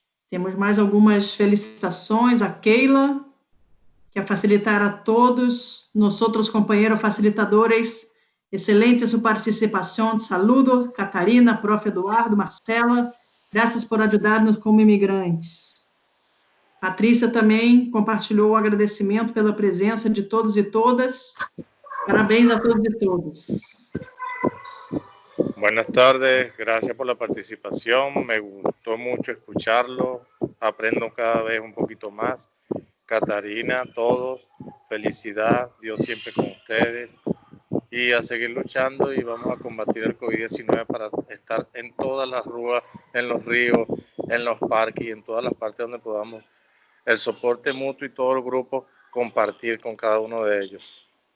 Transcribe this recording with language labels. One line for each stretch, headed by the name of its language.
Portuguese: Temos mais algumas felicitações.
Spanish: A Keila, que a facilitar a todos, nosotros compañeros facilitadores, excelente su participación, saludos, Catarina, prof.
Portuguese: Eduardo, Marcela, graças por ajudar-nos como imigrantes. Patrícia também compartilhou o agradecimento pela presença de todos e todas. Parabéns a todos e todas.
Spanish: Buenas tardes, gracias por la participación, me gustó mucho escucharlo, aprendo cada vez un poquito más. Catarina, todos, felicidad, Dios siempre con ustedes y a seguir luchando y vamos a combatir el COVID-19 para estar en todas las ruas, en los ríos, en los parques y en todas las partes donde podamos el soporte mutuo y todo el grupo compartir con cada uno de ellos.